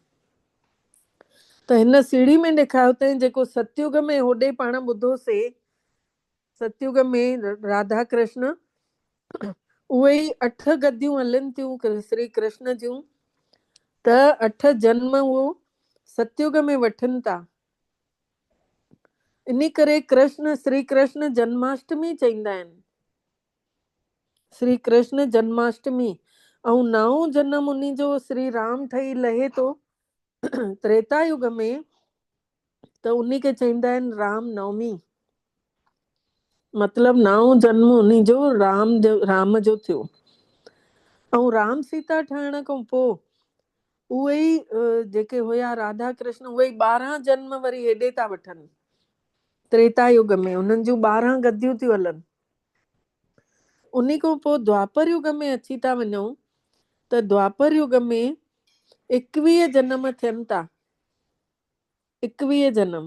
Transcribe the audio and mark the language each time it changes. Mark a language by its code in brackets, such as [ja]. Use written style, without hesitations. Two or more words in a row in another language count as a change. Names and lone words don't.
[sd] त हिन सीढ़ी में ॾेखारियो अथई जेको सतयुग में होॾे पाण ॿुधोसीं, सतयुग में राधा कृष्ण उहे ई 8 गद्दियूं हलनि थियूं श्री कृष्ण जूं, त 8 जन्म उहो सतयुग में वठनि था। इन करे कृष्ण श्री कृष्ण जन्माष्टमी चईंदा आहिनि, श्री कृष्ण जन्माष्टमी। ऐं 9 जन्म उन जो श्री राम ठही लहे थो त्रेता युग में, त उन खे चईंदा आहिनि राम नवमी, मतलब 9 जन्म उन जो राम जो थियो। ऐं राम सीता ठहण खां पोइ उहे ई जेके हुया राधा कृष्ण, उहे ई 12 जन्म वरी हेॾे था वठनि त्रेता युग में, उन्हनि जूं 12 गद्दियूं थियूं हलनि। उन खां पोइ द्वापर युग में अची था वञूं, त द्वापर युग में 21 जन्म थियनि था, 21 जन्म।